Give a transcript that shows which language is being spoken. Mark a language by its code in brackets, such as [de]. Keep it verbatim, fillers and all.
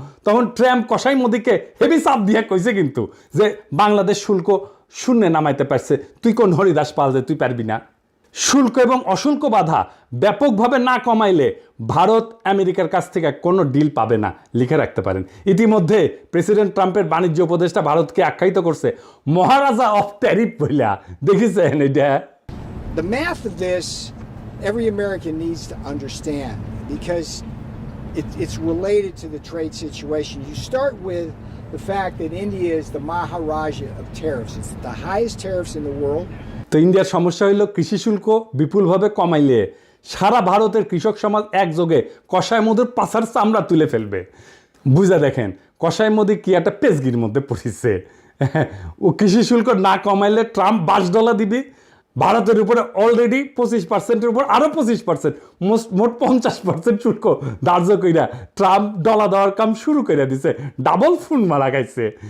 [bn] তখন ট্রাম্প কসাই মোদিকে হেভি চাপ দিয়ে কইছে কিন্তু যে বাংলাদেশ শুল্ক শূন্যে নামাইতে পারছে, তুই কোন হরিদাস পাল যে তুই পারবি না। শুল্ক এবং অশুল্ক বাধা ব্যাপকভাবে না কমাইলে ভারত আমেরিকার কাছ থেকে কোনো ডিল পাবে না, লিখে রাখতে পারেন। ইতিমধ্যে প্রেসিডেন্ট ট্রাম্পের বাণিজ্য উপদেষ্টা ভারতকে আখ্যায়িত করছে মহারাজা অফ ট্যারিফ বইলা, দেখেছেন এটা? [en] The math of this every American needs to understand because it, it's related to the trade situation. You start with the fact that India is the Maharaja of tariffs. It's the highest tariffs in the world. [bn] তো ইন্ডিয়ার সমস্যা হইল কৃষি শুল্ক বিপুলভাবে কমাইলে সারা ভারতের কৃষক সমাজ একযোগে কসাই মোদির পাছার চামড়া তুলে ফেলবে। বুঝা দেখেন কসাই মোদি কি একটা পেজগির মধ্যে পড়েছে। ও কৃষি শুল্ক না কমাইলে ট্রাম্প বাস ডলা দিবি, ভারতের উপরে অলরেডি পঁচিশ পার্সেন্টের উপর আরও পঁচিশ পার্সেন্ট মোট পঞ্চাশ পার্সেন্ট শুল্ক ধার্য কইরা ট্রাম্প ডলা দেওয়ার কাম শুরু করে দিছে, ডাবল ফোন মারা খাইছে।